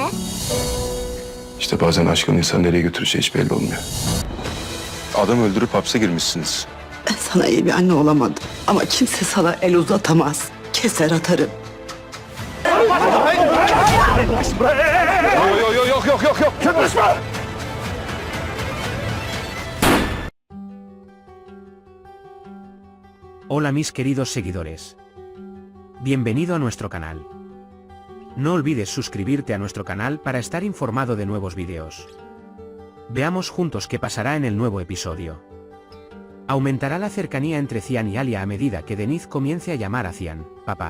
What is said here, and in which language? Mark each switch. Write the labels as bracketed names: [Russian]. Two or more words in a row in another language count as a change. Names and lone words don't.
[Turkish] İşte bazen aşkın insan nereye götüreceği hiç belli olmuyor. Adam öldürüp hapse girmişsiniz. Ben sana iyi bir anne olamadım. Ama kimse sana el uzatamaz. Keser atarım. Yok. Yaklaşma! [Spanish] Hola mis queridos seguidores. Bienvenido a nuestro canal. No olvides suscribirte a nuestro canal para estar informado de nuevos videos. Veamos juntos qué pasará en el nuevo episodio. Aumentará la cercanía entre Cian y Alia a medida que Denise comience a llamar a Cian, papá.